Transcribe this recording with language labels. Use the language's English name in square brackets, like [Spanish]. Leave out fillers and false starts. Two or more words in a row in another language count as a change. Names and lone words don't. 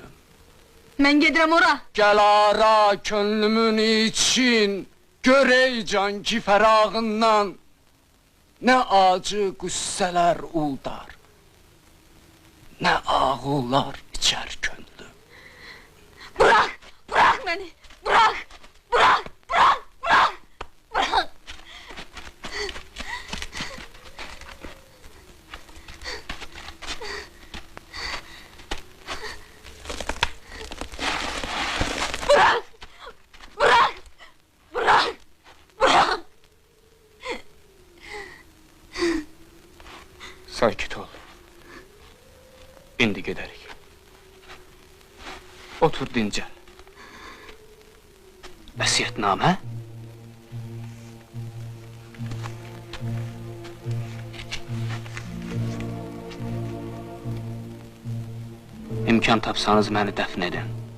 [Azerbaijani] Mən gedirəm ora. Gəl ara könlümün için, gör ey can ki fərağından, nə acı qüssələr uldar, nə ağullar içər könlüm. [Turkish] Bırak, bırak məni, bırak, bırak, bırak, bırak, bırak. Bırak! Bırak! Bırak! Bırak! [Azerbaijani] Sakit ol. İndi gedərik. Otur dincəl. Vəsiyyətnamə? İmkan tapsanız məni dəfn edin.